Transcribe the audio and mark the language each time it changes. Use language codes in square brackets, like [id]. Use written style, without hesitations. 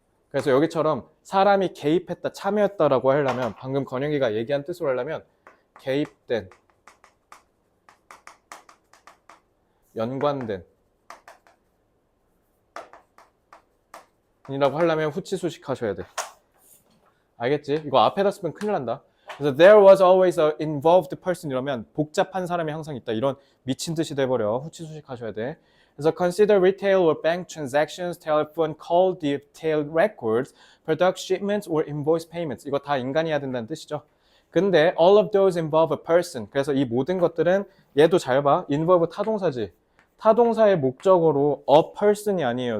[ko] 그래서 여기처럼 사람이 개입했다, 참여했다라고 하려면 방금 건영이가 얘기한 뜻으로 하려면 개입된, 연관된 이라고 하려면 후치 수식하셔야 돼. 알겠지? 이거 앞에다 쓰면 큰일 난다. 그래서 [en] there was always a involved person [ko] 이러면 복잡한 사람이 항상 있다. 이런 미친 뜻이 돼버려. 후치 수식하셔야 돼. [en] 그래서 consider retail or bank transactions, telephone call detailed records, product shipments or invoice payments. [ko] 이거 다 인간이 해야 된다는 뜻이죠. [en] 근데 all of those involve a person. [ko] 그래서 이 모든 것들은 얘도 잘 봐. involve 타동사지. 타동사의 목적어로 a person이 아니에요.